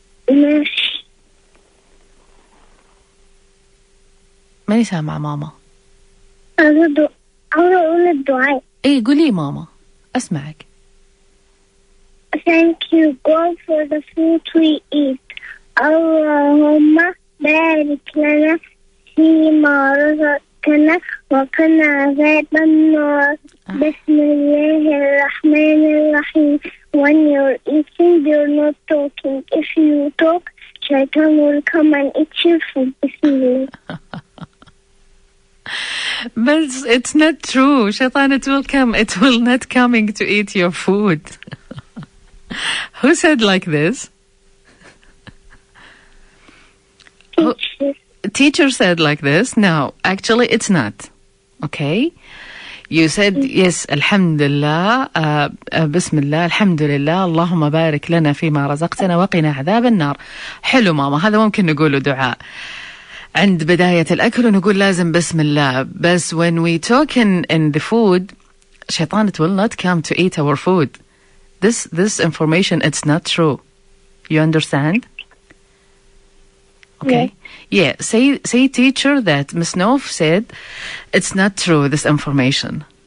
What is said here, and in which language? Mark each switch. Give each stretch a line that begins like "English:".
Arabic: ماشي. ماني سامعة ماما. عاوزة أقول الدعاء. إيه قولي ماما أسمعك.
English: Thank you God for the food we eat.
Arabic: اللهم بارك لنا فيما رزقتنا وقنا عذاب النار. بسم الله الرحمن الرحيم.
English: When you're eating, you're not talking. If you talk, Shaitan will come and eat your food. Bismillah. But it's not true. Shaitan, it will not coming to eat your food. Who said like this? Teacher said like this. No, actually it's not. Okay? You said yes,
Arabic: alhamdulillah, bismillah, alhamdulillah, اللهم بارك لنا فيما رزقتنا وقنا عذاب النار. حلو ماما، هذا ممكن نقوله دعاء. عند بداية الأكل ونقول لازم بسم الله. بس
English: when we talk in the food, شيطان it will not come to eat our food. This information, it's not true. You understand? Okay. Yeah. Say teacher that Miss Nov said it's not true, this information.